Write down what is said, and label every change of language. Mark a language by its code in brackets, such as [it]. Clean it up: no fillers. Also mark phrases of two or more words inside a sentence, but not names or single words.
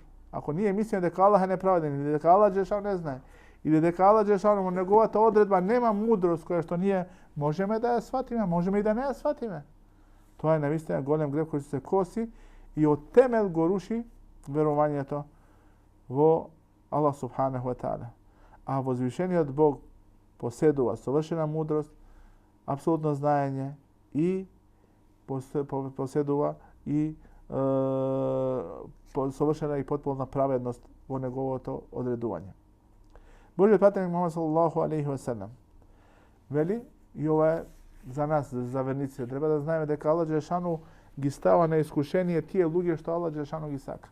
[mk] Ако ние мислиме дека Аллах е неправеден или дека Аллах џелешану не знае, или дека Аллах џелешану во неговата одредба нема мудрост која што ние можеме да ја сватиме, можеме и да не ја сватиме. Тоа е навистина голем грев кој се коси и од темел го руши верувањето во Аллах [ar] سبحانه وتعالى. [mk] А возвишениот Бог поседува совршена мудрост, апсолутно знаење и поседува и совршена и потполна праведност во неговото одредување. Божиот пратеник Мухамед [ar] صلى الله عليه وسلم [mk] вели, и ова е за нас, за верниците, треба да знаеме дека Аллах џелешану ги става на искушение тие луѓе што Аллах џелешану ги сака.